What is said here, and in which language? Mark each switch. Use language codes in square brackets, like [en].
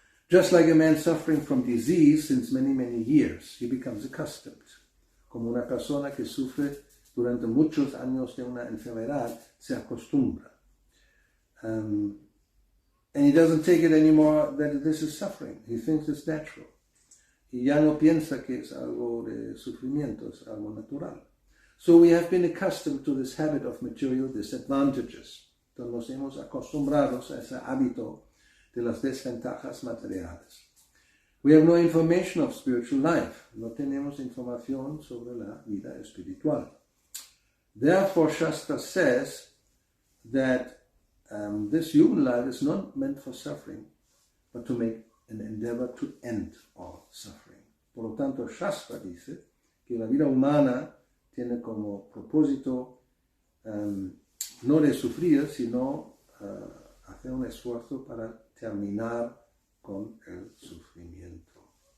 [en] Just like a man suffering from disease since many, many years, he becomes accustomed. [es] Como una persona que sufre durante muchos años de una enfermedad, se acostumbra. [en] And he doesn't take it anymore that this is suffering. He thinks it's natural. [es] Y ya no piensa que es algo de sufrimiento, es algo natural. [en] So we have been accustomed to this habit of material disadvantages. [es] Entonces nos hemos acostumbrado a ese hábito de las desventajas materiales. [en] We have no information of spiritual life. [es] No tenemos información sobre la vida espiritual. [en] Therefore, Shastra says that this human life is not meant for suffering, but to make an endeavor to end all suffering. [es] Por lo tanto, Shastra dice que la vida humana tiene como propósito no de sufrir, sino hacer un esfuerzo para terminar con el sufrimiento.